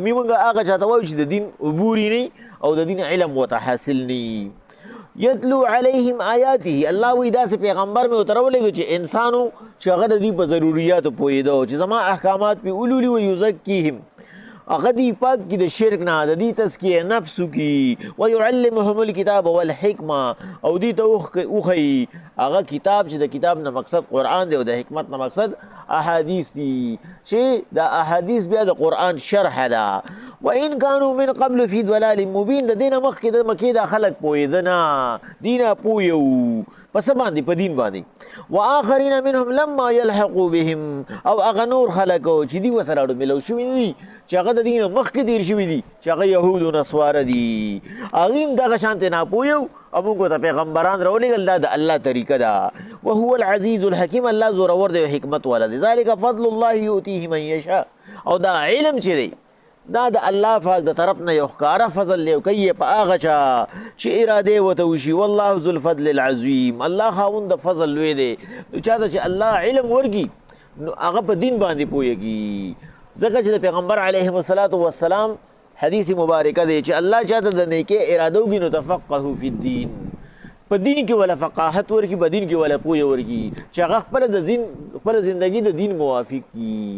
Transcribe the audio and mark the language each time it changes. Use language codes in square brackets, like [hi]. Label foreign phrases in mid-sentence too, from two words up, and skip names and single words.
[ps] امی موږ هغه چاته وایو چې د دین عبوري نه او د دین علم ورته حاصل نه. [ar] یتلو علیهم آیاته، [ps] الله وایي داسې پیغمبر مې ورته راولېږه چې انسانو چې هغه د دوی په ضروریاتو پوهېده چې زما احکامات پې ولولي. ویزکیهم، هغه دی پاک کی د شرک نه، د دې تزکیه نفسو کی. [ar] ويعلمهم الكتاب والحکمه، [ps] او دې ته وښیي هغه کتاب چې د کتاب نه مقصد قرآن دی او د حکمت نه مقصد احادیث دي، چې د احادیث بیا د قرآن شرح ده. [ar] وان كانوا من قبل في ضلال مبين، [ps] د دې نه مخکې د مکې دا خلک پوهېده نه، دي نه پوهیو په څه باندې؟ په دین باندې. [ar] واخرین منهم لما يلحقوا بهم، [ps] او هغه نور خلکو چې دوی ورسره ملو شوي نه دي، چې هغه د دین مخکې تېر شوي دي، چې هغه یهود و نصواره دي، هغوی هم دغه شانتې ناپوهه او موږ ته پیغمبران راولېږل. دا د الله طریقه ده. [ar] وهو العزیز الحکیم، [ps] الله زورور دی او حکمت والا دی. [ar] ذلک فضل الله یؤتیه من یشاء، [ps] او دا علم چې دی دا د الله پاک د طرف نه یو ښکاره فضل دی او کوي په هغه چا چې ارادې ورته وشي. [ar] والله ذو الفضل العظیم، [ps] الله خاوند د فضل لوی دی. چاته چې الله علم ورکي نو هغه په دین باندې پوهېږي. ځکه چې د پیغمبر [ar] علیهم الصلاة والسلام [ps] حدیث مبارکه دی چې الله چاته د نیکۍ اراده وکړي نو [ar] تفقهوا فی الدین، [ps] په دین کې ولا فقاهت ورکي، په دین کې ولا پوهه ورکي چې هغه خپل زندگی د دین موافق کي.